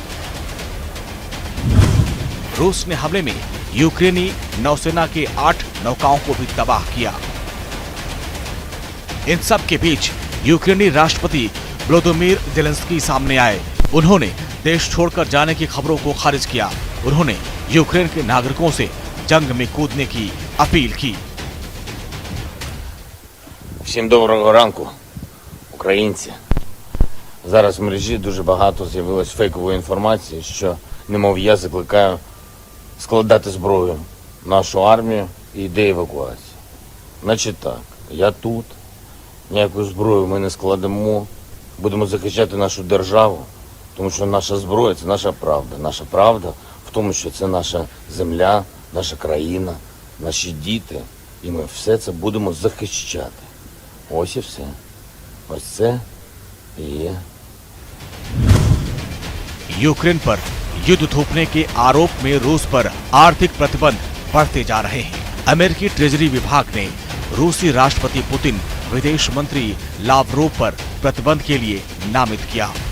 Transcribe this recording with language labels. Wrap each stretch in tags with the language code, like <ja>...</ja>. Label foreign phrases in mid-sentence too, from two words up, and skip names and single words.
<hi>रूस ने हमले में यूक्रेनी नौसेना के 8 नौकाओं को भी तबाह किया। इन सब के बीच यूक्रेनी राष्ट्रपति व्लादिमीर ज़ेलेंस्की सामने आए। उन्होंने देश छोड़कर जाने की खबरों को खारिज किया। उन्होंने यूक्रेन के नागरिकों से जंग में कूदने की अपील की।</hi> <uk>Всім доброго ранку, українці. Зараз в мережі дуже багато з'явилось фейкової інформації, що, немов я закликаю складати зброю нашу армію і йде евакуація. Значить так, я тут, ніяку зброю ми не складемо, будемо захищати нашу державу, тому що наша зброя – це наша правда. Наша правда в тому, що це наша земля, наша країна, наші діти, і ми все це будемо захищати. Ось і все. Ось це і є.</uk> <hi>यूक्रेन पर युद्ध थोपने के आरोप में रूस पर आर्थिक प्रतिबंध बढ़ते जा रहे हैं। अमेरिकी ट्रेजरी विभाग ने रूसी राष्ट्रपति पुतिन, विदेश मंत्री लावरोव पर प्रतिबंध के लिए नामित किया।</hi>